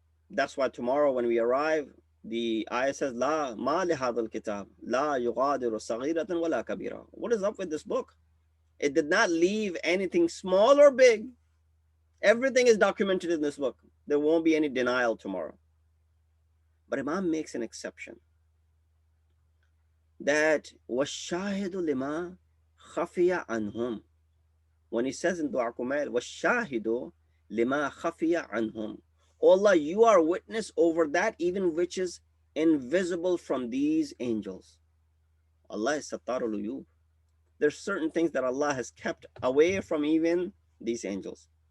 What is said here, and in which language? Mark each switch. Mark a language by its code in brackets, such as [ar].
[en] That's why tomorrow when we arrive, the ayah says, [ar] La ma li hadal kitab, la yughadiru saghiratan wala kabira. [en] What is up with this book? It did not leave anything small or big Everything is documented in this book. There won't be any denial tomorrow. But Imam makes an exception. That [ar] وَالشَّاهِدُ لِمَا خَفِيَ عَنْهُمْ. [en] When he says in Dua Kumail, [ar] وَالشَّاهِدُ لِمَا خَفِيَ عَنْهُمْ. [en] Oh Allah, you are witness over that even which is invisible from these angels. Allah is Sattarul Uyub. There's certain things that Allah has kept away from even these angels.